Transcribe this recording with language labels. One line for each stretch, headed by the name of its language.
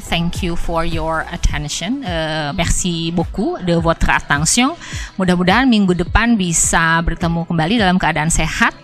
English: Thank you for your attention.
French: Merci beaucoup de votre attention.
Indonesian: Mudah-mudahan minggu depan bisa bertemu kembali dalam keadaan sehat.